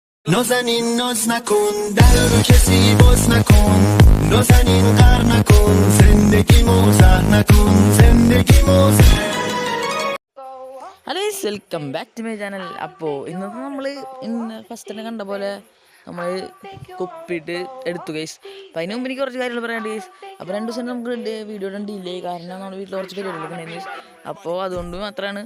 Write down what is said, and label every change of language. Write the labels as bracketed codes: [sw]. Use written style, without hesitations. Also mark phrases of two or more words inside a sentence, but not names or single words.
[fa] نازنین ناز نکن در رو کسی باز نکن نازنین غر نکن زندگی موزه نکن زندگی موزه. [en] Hello welcome back to my channel. [ml] അപ്പോൾ ഇന്നത്തെ നമ്മൾ ഫസ്റ്റ് തന്നെ കണ്ട പോലെ നമ്മൾ കുപ്പിയിട്ട് എടുത്തു ഗൈസ്. അപ്പം അതിന് മുമ്പ് എനിക്ക് കുറച്ച് കാര്യങ്ങൾ പറയാണ്ട് ഗൈസ്. അപ്പോൾ 2 ദിവസം നമുക്ക് വീഡിയോ ഇടാൻ ഡിലേ കാരണം നമ്മുടെ വീട്ടിൽ കുറച്ച് പരിപാടികളൊക്കെ ഉണ്ടായിരുന്നു. അപ്പോൾ അതുകൊണ്ട് മാത്രമാണ്.